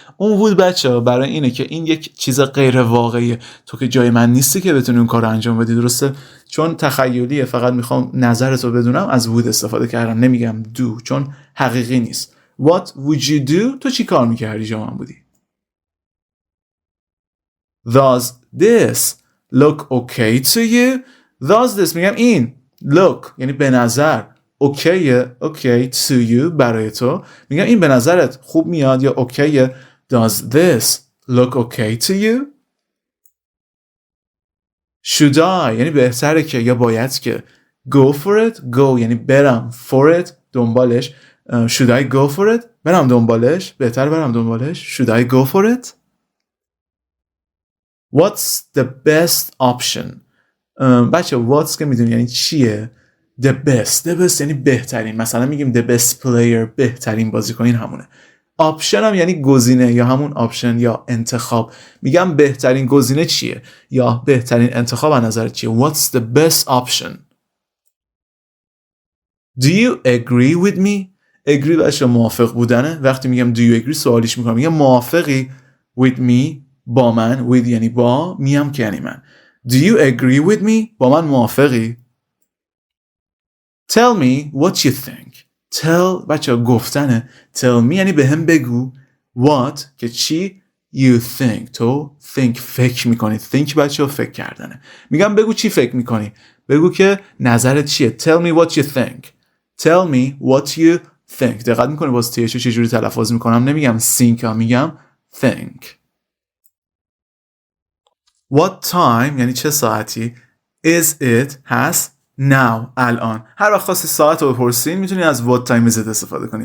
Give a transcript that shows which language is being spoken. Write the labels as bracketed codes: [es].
[fa] اون would بچه برای اینه که این یک چیز غیر واقعیه. تو که جای من نیستی که بتونی اون کار رو انجام بدی. درسته؟ چون تخیلیه فقط میخوام نظرتو بدونم از would استفاده کردم. نمیگم do چون حقیقی نیست. [en] What would you do? [fa] تو چی کار میکردی جای من بودی. [en] Does this look okay to you? [fa] Does this میگم این look یعنی به نظر [en] okay to you [fa] برای تو. میگم این به نظرت خوب میاد یا okay. [en] Does this look okay to you? [fa] Should I یعنی بهتره که یا باید که. [en] Go for it go یعنی برم for it دنبالش. Should I go for it [fa] برم دنبالش. بهتر برم دنبالش. [en] Should I go for it? What's the best option? [fa] بچه what's که میدونی یعنی چیه. The best یعنی بهترین. مثلا میگیم [en] the best player [fa] بهترین بازیکن این همونه. option هم یعنی گزینه یا همون option یا انتخاب. میگم بهترین گزینه چیه یا بهترین انتخاب از نظر چیه. [en] What's the best option? Do you agree with me? [fa] agree بچه موافق بودنه. وقتی میگم [en] do you agree [fa] سوالیش میکنم. میگم موافقی with me با من. with یعنی با میم که یعنی من. [en] Do you agree with me [fa] با من موافقی. [en] Tell me what you think. [fa] Tell بچه گفتنه. [en] Tell me [fa] یعنی به هم بگو. What که چی. [en] You think [fa] تو think فکر میکنی. think بچه فکر کردنه. میگم بگو چی فکر میکنی. بگو که نظرت چیه. [en] Tell me what you think. Tell me what you think. [fa] دقت میکنی باز تیشو چجوری تلفظ میکنم. نمیگم think میگم think. [en] What time [fa] یعنی چه ساعتی. [en] Is it هست now الان. [fa] هر وقت خواستی ساعت رو بپرسین میتونی از [en] what time is it [fa] استفاده کنی.